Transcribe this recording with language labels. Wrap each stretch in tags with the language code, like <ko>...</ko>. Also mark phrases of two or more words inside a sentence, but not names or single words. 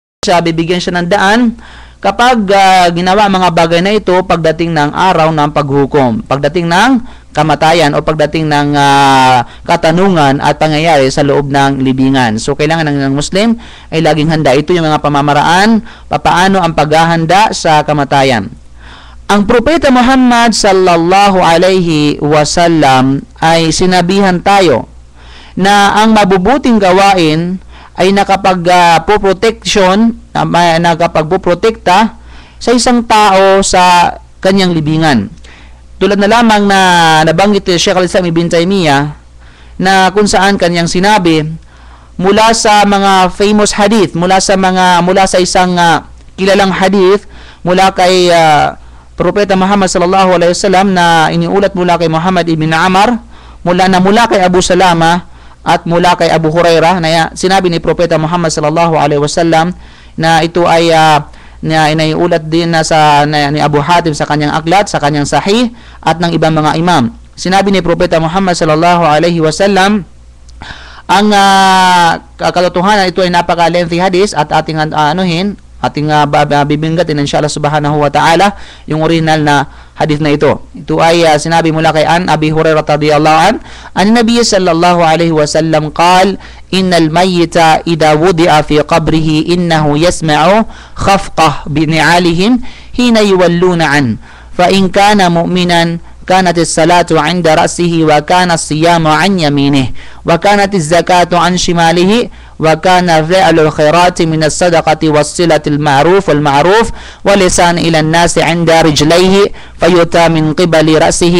<tl>siya, bibigyan siya ng daan kapag ginawa ang mga bagay na ito pagdating ng araw ng paghukom, pagdating ng kamatayan o pagdating ng katanungan at pangyayari sa loob ng libingan. So kailangan ng Muslim ay laging handa. Ito yung mga pamamaraan papaano ang paghahanda sa kamatayan. Ang Propeta Muhammad</tl> <ar>صلى الله عليه وسلم</ar> <tl>ay sinabihan tayo na ang mabubuting gawain ay nakapagpoprotekta sa isang tao sa kanyang libingan. Tulad na lamang na nabanggit ni Sheikh al-Islam Ibn Taymiyyah na kung saan kanyang sinabi mula sa mga</tl> <en>famous hadith,</en> <tl>mula sa isang kilalang hadith mula kay Propeta Muhammad</tl> <ar>صلى الله عليه وسلم</ar> <tl>na iniulat mula kay Muhammad ibn Amr, mula kay Abu Salama at mula kay Abu Hurairah, na sinabi ni Propeta Muhammad</tl> <ar>صلى الله عليه وسلم</ar> <tl>na ito ay inaiulat din ni Abu Hatim sa kanyang aklat, sa kanyang sahih at ng ibang mga imam. Sinabi ni Propeta Muhammad</tl> <ar>صلى الله عليه وسلم,</ar> <tl>ang katotohanan, ito ay napaka-lengthy hadith at ating bibinggatin inshallah</tl> <ar>سبحانه وتعالى</ar> <tl>yung original na hadith na ito.</tl> <ar>Ito ay sinabi mula kay أبي هريرة رضي الله عن النبي صلى الله عليه وسلم قال إن الميت إذا وضع في قبره إنه يسمع خفقة ب نعالهم حين يولون عن فإن كان مؤمنا كانت الصلاة عند رأسه وكان الصيام عن يمينه وكانت الزكاة عن شماله وكان فعل الخيرات من الصدقة والصلة المعروف ولسان إلى الناس عند رجليه فيؤتى من قبل رأسه</ar>